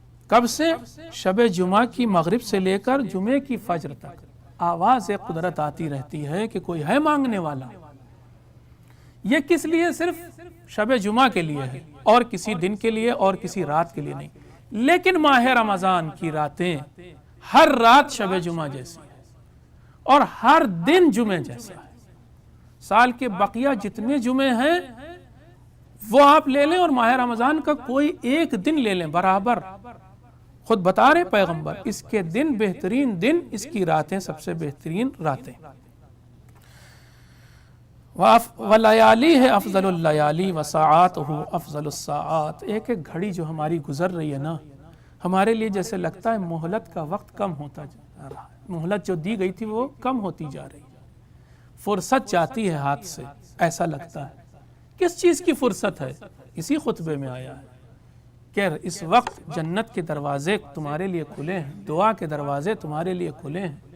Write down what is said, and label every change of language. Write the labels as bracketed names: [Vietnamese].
[Urdu] کب سے؟ شب جمعہ کی مغرب سے لے کر جمعے کی فجر تک آواز قدرت آتی رہتی ہے کہ کوئی ہے مانگنے والا۔ یہ کس لیے؟ صرف شب جمعہ کے لیے ہے، اور کسی دن کے لیے اور کسی رات کے لیے نہیں۔ لیکن ماہ رمضان کی راتیں ہر رات شب جمعہ جیسی ہے اور ہر دن جمعہ جیسا ہے۔ سال کے بقیہ جتنے جمعے ہیں وہ آپ لے لیں اور ماہ رمضان کا کوئی ایک دن لے لیں برابر. خود بتا رہے پیغمبر اس کے دن بہترین دن، اس کی راتیں سب سے بہترین راتیں. [Arabic] وَلَيَالِهِ أَفْضَلُ اللَّيَالِي وَسَاعَاتُهُ أَفْضَلُ السَّاعَات. [Urdu] ایک ایک گھڑی جو ہماری گزر رہی ہے نا، ہمارے لیے جیسے لگتا ہے مہلت کا وقت کم ہوتا جا رہا ہے. مہلت جو دی گئی تھی وہ کم ہوتی جا رہی ہے، فرصت جاتی ہے ہاتھ سے، ایسا لگتا ہے. کس چیز کی فرصت ہے؟ اسی خطبے میں آیا ہے کہ اس وقت جنت کے دروازے تمہارے لیے کھلے ہیں، دعا کے دروازے تمہارے لیے کھلے ہیں.